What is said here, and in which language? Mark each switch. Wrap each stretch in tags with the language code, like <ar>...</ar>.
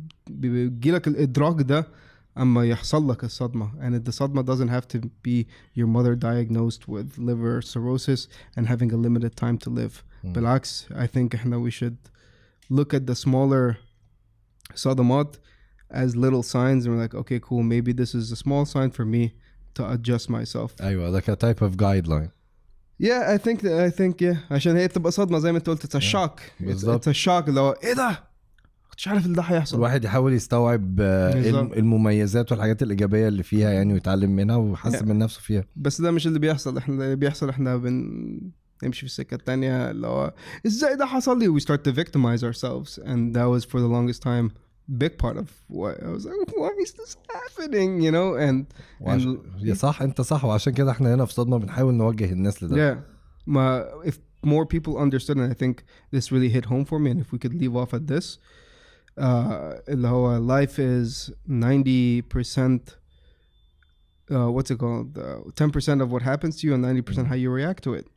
<ar>بيجيلك الإدراك ده أما يحصل لك الصدمة</ar> <en>and the صدمة doesn't have to be your mother diagnosed with liver cirrhosis and having a limited time to live</en> <ar>بالعكس</ar> <en>I think</en> <ar>إحنا</ar> <en>we should look at the smaller صدمات as little signs and we're like okay cool maybe this is a small sign for me to adjust myself أيوة like a type of guideline yeah I think yeah</en> <ar>عشان هي بتبقى صدمة زي ما انت قلت</ar> <en>it's a shock it's a shock</en> <ar>اللي هو ايه ده مش عارف اللي ده هيحصل الواحد يحاول يستوعب المميزات والحاجات الإيجابية اللي فيها يعني ويتعلم منها ويحسن من نفسه فيها بس ده مش اللي بيحصل اللي بيحصل احنا نمشي في السكة التانية اللي هو ازاي ده حصل لي</ar> <en>we start to victimize ourselves and that was for the longest time big part of what I was like why is this happening you know and</en> <ar>يا صح انت صح وعشان كده احنا هنا في صدمة بنحاول نوجه الناس لده</ar> <en>yeah ما if more people understood and I think this really hit home for me and if we could leave off at this</en> <ar>اللي هو</ar> <en>life is 90% what's it called 10% of what happens to you and 90% how you react to it</en>